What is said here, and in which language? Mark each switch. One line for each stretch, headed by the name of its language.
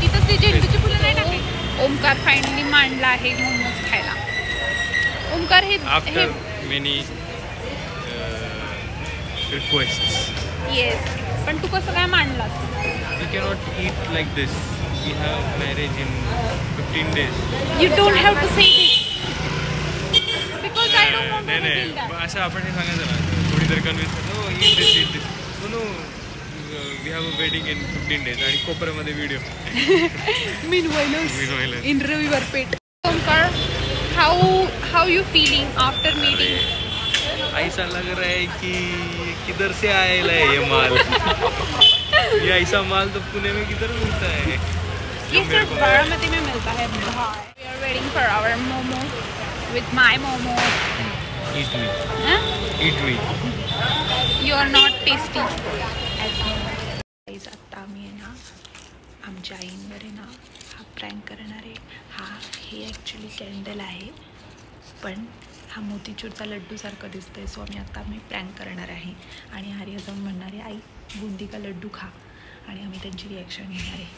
Marathi: तिथं ते झेंडूची फुलं नाही टाकली. ओंकार फायनली मांडला आहे मोमोज खायला. ओंकार हे
English: After many requests.
Marathi: येस. पण तू कसं काय मांडलास?
English: We cannot eat like this. We have marriage in 15 days. You don't have to say this because I don't want to
Marathi: नाही असं आपण हे सांगायचं ना. थोडी तरी convince
English: No eat this. No we have a wedding in 15 days.
Marathi: आणि कोपऱ्यामध्ये video.
English: Meanwhile in Raviwar Peth. Omkar how you feeling after meeting?
Hindi: ऐसा लग रहा है कि किधर से आएगा ये माल. ये ऐसा माल तो पुणे में किधर मिलता है? ये सिर्फ बारामती में मिलता है.
English: We are waiting for our momo with my momo. Eat me. Huh? Eat me. You are not tasty.
Marathi: आत्ता आम्ही आहे ना आमच्या आईंवर आहे ना हा प्रँक करणार आहे. हे ॲक्च्युली कॅन्डल आहे पण हा मोतीचूरचा लड्डूसारखं दिसतोय. सो आम्ही प्रँक करणार आहे आणि आर्या जाऊन म्हणणार आहे
Hindi: आई बुंदी का लड्डू खा
Marathi: आणि आम्ही त्यांची रिॲक्शन घेणार आहे.